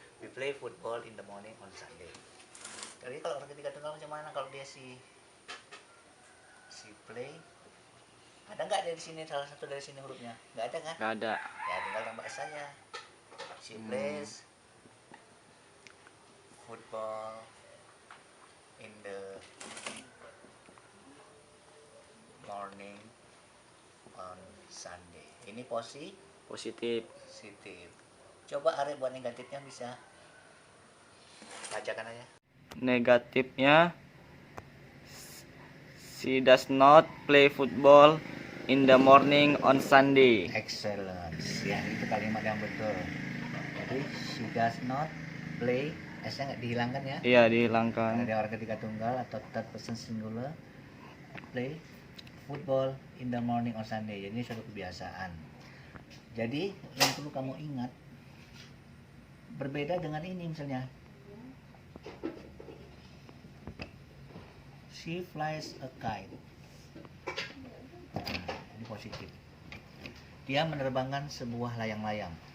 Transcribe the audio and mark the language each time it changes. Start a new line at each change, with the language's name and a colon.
English: We play football in the morning on Sunday.
Indonesian: Jadi kalau orang ketiga tunggal macam mana kalau dia si play, ada nggak dari sini salah satu dari sini hurufnya? Nggak ada kan? Gak ada. Ya tinggal tambah S saja.
English: She plays football in the morning on Sunday.
Indonesian: Ini Positif. positif. Coba Arif buat negatifnya bisa. Bacakan aja.
English: Negatifnya, she does not play football in the morning on Sunday.
Indonesian: Excellent. Ya, itu kalimat yang betul. Jadi
English: she does not play,
Indonesian: S-nya nggak dihilangkan ya. Iya, Karena dihilangkan. dia orang ketiga tunggal atau
English: third person singular. Play football in the morning on Sunday.
Indonesian: Jadi ini suatu kebiasaan. Jadi yang perlu kamu ingat, berbeda dengan ini misalnya,
English: she flies a kite.
Indonesian: Nah, ini positif. Dia menerbangkan sebuah layang-layang.